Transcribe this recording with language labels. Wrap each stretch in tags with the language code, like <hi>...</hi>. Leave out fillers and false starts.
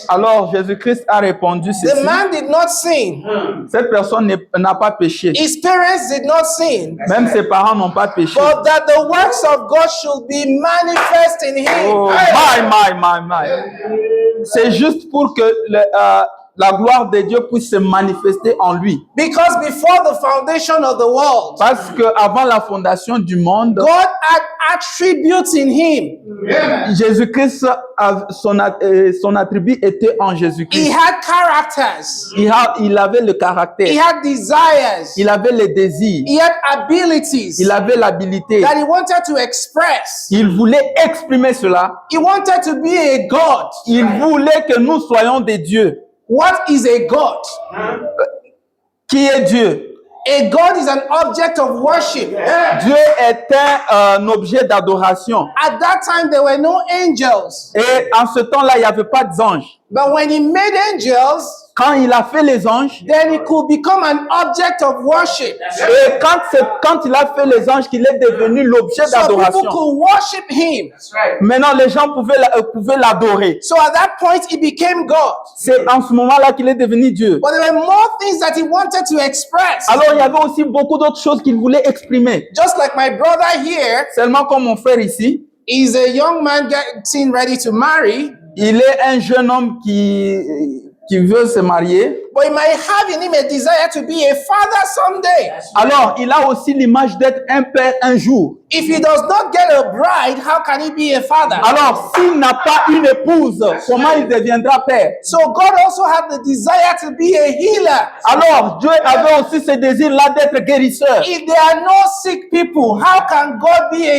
<fr>Alors, Jésus-Christ a répondu</fr> <en>the</en> <fr>ceci.</fr> <en>man did not sin.</en> <fr>Cette personne n'a pas péché.</fr> <en>His parents did not sin.</en> <fr>Même ses parents n'ont pas péché.</fr> <en>But that the works of God should be manifest in him. Oh, my.</en> <fr>C'est juste pour que la gloire de Dieu puisse se manifester en lui.</fr> <en>Because before the foundation of the world,</en> <fr>Parce que avant la fondation du monde,</fr> <en>God had attributes in him.</en> <fr>Jésus-Christ, son attribut était en</fr> <en>He</en> <fr>Jésus-Christ.</fr> <en>had characters.</en> <fr>Il avait le caractère,</fr> <en>He had desires.</en> <fr>il avait les désirs,</fr> <en>He had abilities</en> <fr>il avait l'habilité.</fr> <en>that he wanted to express.</en> <fr>Il voulait exprimer cela.</fr> <en>He wanted to be a God.</en> <fr>Il voulait que nous soyons des dieux.</fr> <en>What is a God?</en> <fr>Qui est Dieu?</fr> <en>A God is an object of worship.</en> <fr>Dieu est un objet d'adoration.</fr> <en>At that time, there were no angels.</en> <fr>Et en ce temps-là, il n'y avait pas d'anges.</fr> <en>But when he made angels,</en> <fr>Quand il a fait les anges,</fr> <en>then he could become an object of worship.</en> <fr>et quand il a fait les anges, qu'il est devenu l'objet</fr> <en>So people</en> <fr>d'adoration.</fr> <en>could worship him.</en> <fr>Maintenant, les gens pouvaient l'adorer.</fr> <en>So at that point, he became God.</en> <fr>C'est en ce moment-là qu'il est devenu Dieu.</fr> <en>But there were more things that he wanted to express.</en> <fr>Alors, il y avait aussi beaucoup d'autres choses qu'il voulait exprimer.</fr> <en>Just like my brother here</en> <fr>Seulement comme mon frère ici,</fr> <en>is a young man getting ready to marry,</en> <fr>il est un jeune homme qui veut se marier.</fr> <en>but he might have in him a desire to be a father someday.</en> <fr>Alors, il a aussi l'image d'être un père un jour.</fr> <en>If he does not get a bride, how can he be a father?</en> <fr>Alors, s'il n'a pas une épouse, comment il deviendra père?</fr> <en>So God also had the desire to be a healer.</en> <fr>Alors, Dieu avait aussi ce désir-là d'être guérisseur.</fr> <en>If there are no sick people, how can God be a</en>